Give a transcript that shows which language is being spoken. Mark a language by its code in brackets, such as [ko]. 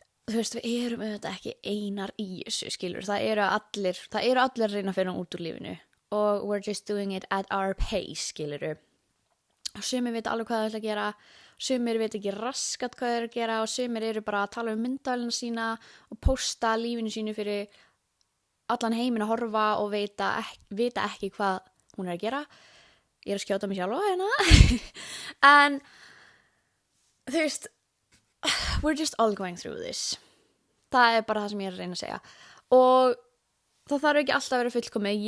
[is] þú veist, við erum auðvitað ekki einar í þessu, skilur, það eru allir að reyna að finna út úr lífinu og [en] we're just doing it at our pace, [is] skilur, og sumir vita alveg hvað það ætla að gera, sumir vita ekki raskat hvað það er að gera og sumir eru bara að tala myndavélina sína og posta lífinu sínu fyrir allan heiminn að horfa og vita ekki hvað hún er að gera. Ég er að skjóta mig sjálf á hérna. En þú veist, [en] we're just all going through this. [is] Það er bara það sem ég er að reyna að segja. Og það þarf ekki alltaf að vera fullkomið.